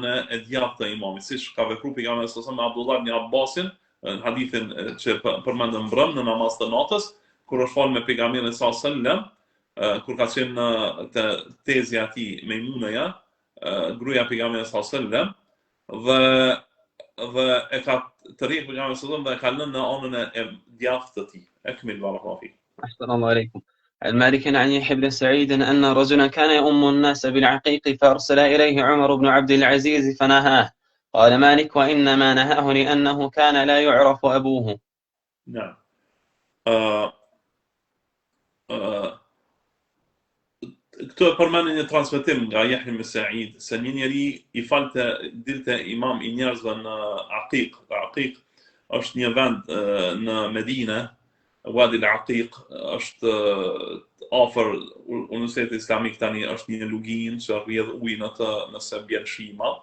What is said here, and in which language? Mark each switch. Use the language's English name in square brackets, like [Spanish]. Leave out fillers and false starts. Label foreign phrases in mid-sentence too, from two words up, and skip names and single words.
[Albanian] e djathtë të imamit, siç ka vepruar pejgamberi [Arabic] صلى الله عليه وسلم [Albanian] me Abdullah ibn Abbasin, në hadithin që përmendëm brëm në namaz të natës, kur është falë me pejgamberin [Arabic] صلى الله عليه وسلم, [Albanian] kur ka qenë në tezja e tij Mejmuneja, gruaja e pejgamberit [Arabic] صلى الله عليه وسلم, [Albanian] dhe e ka tërhequr pejgamberin [Arabic] صلى الله عليه وسلم [Albanian] dhe e ka lënë në anën e djathtë të tij. [Arabic] أكمل بارك الله فيك. أحسن الله عليكم. عن مالك عن يحيى بن سعيد أن رجلا كان يؤم الناس بالعقيق فأرسل إليه عمر بن عبد العزيز فنهاه. قال مالك: وإنما نهاه لأنه كان لا يعرف أبوه. نعم. [Albanian] Këto e përmenin një transmetim nga Yahya ibn Sa'id se një njeri i falte dilte imam i njerëzve në Aqiq. Aqiq është një vend në Medinë, Wadi al-Aqiq, është afër Universitetit Islamik tani, është një luginë që rrjedh ujë nëse bjen shi i madh.